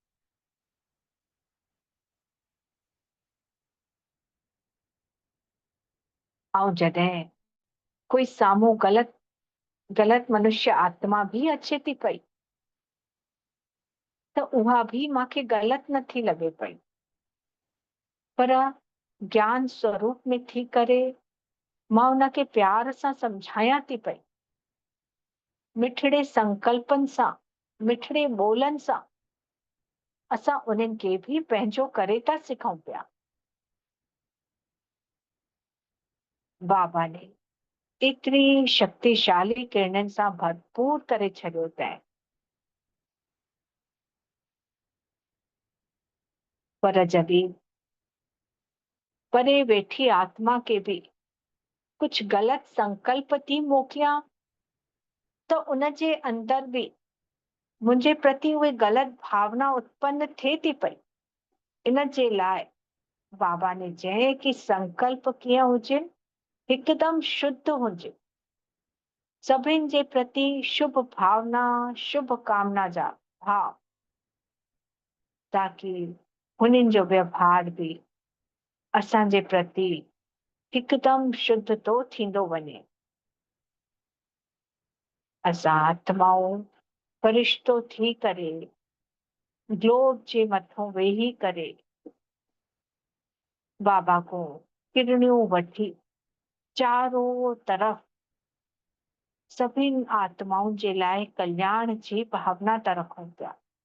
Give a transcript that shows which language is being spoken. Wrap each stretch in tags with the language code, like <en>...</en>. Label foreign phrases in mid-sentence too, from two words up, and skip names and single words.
<sd>ऐं जॾहिं कोई साम्हूं गलत मनुष्य आत्मा भी अचे थी पई त उहा भी मूंखे गलति नथी लॻे पई, पर ज्ञान स्वरूप में थी करे मां उनखे प्यार सां समझायां थी पई। मिठड़े संकल्पनि सां, मिठड़े ॿोलनि सां असां उन्हनि खे भी पंहिंजो करे था सिखूं पिया। बाबा ने एतिरी शक्तिशाली किरणनि सां भरपूर करे छॾियो अथई, पर जॾहिं परे वेठी आत्मा के भी कुछ गलत संकल्प थी मोकिलियां त उनजे अंदर भी मुंहिंजे प्रति उहे ग़लति भावना उत्पन्न थिए थी पई। इन जे लाइ बाबा ने चई कि संकल्प कीअं हुजे, हिकदमि शुद्ध हुजे, सभिनि जे प्रति शुभ भावना, शुभ कामना जा भाव, ताकि हुननि जो व्यवहार बि असांजे प्रति हिकदमि शुद्ध तो थींदो वञे। असां आत्माऊं फरिश्तो थी करे ग्लोब जे मथों वेही करे बाबा को किरणियूं वठी चारों तरफ सभिनि आत्माउनि जे लाइ कल्याण जी भावना था रखूं पिया।</sd>